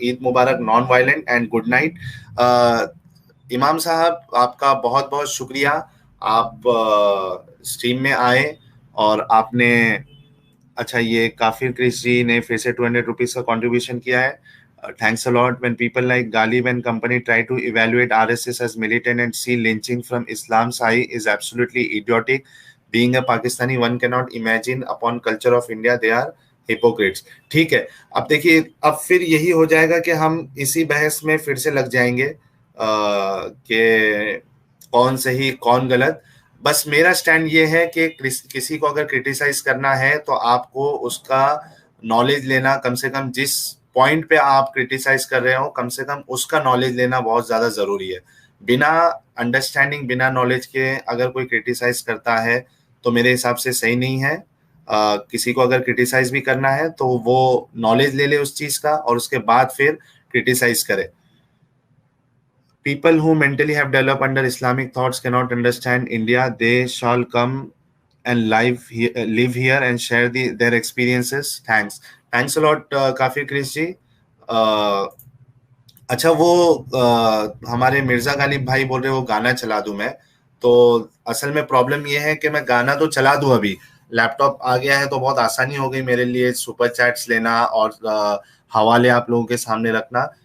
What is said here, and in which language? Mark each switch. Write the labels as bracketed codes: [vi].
[hi] Eid Mubarak, [en] Non violent and good night. [hi] इमाम साहब आपका बहुत बहुत शुक्रिया, आप स्ट्रीम में आए और आपने, अच्छा ये काफिर क्रिश जी ने फिर से 200 रुपीज का कंट्रीब्यूशन किया है। [en] Thanks a lot. When people like Ghalib and company try to evaluate RSS as militant and see lynching from Islam's eye is absolutely idiotic. Being a Pakistani, one cannot imagine upon culture of India they are hypocrites. [hi] ठीक है, अब देखिए, अब फिर यही हो जाएगा कि हम इसी बहस में फिर से लग जाएंगे कि कौन सही कौन गलत। बस मेरा स्टैंड ये है कि किसी को अगर क्रिटिसाइज करना है तो आपको उसका नॉलेज लेना, कम से कम जिस पॉइंट पे आप क्रिटिसाइज कर रहे हो कम से कम उसका नॉलेज लेना बहुत ज्यादा जरूरी है। बिना अंडरस्टैंडिंग, बिना नॉलेज के अगर कोई क्रिटिसाइज करता है तो मेरे हिसाब से सही नहीं है। किसी को अगर क्रिटिसाइज भी करना है तो वो नॉलेज ले ले उस चीज का और उसके बाद फिर क्रिटिसाइज करे। [en] People who mentally have developed under Islamic thoughts cannot understand India. They shall come and live here and share their experiences. Thanks a lot, काफिर क्रिश जी। [hi] अच्छा, वो हमारे मिर्जा गालिब भाई बोल रहे वो गाना चला दूं मैं, तो असल में प्रॉब्लम ये है कि मैं गाना तो चला दूं, अभी लैपटॉप आ गया है तो बहुत आसानी हो गई मेरे लिए सुपर चैट्स लेना और हवाले आप लोगों के सामने रखना।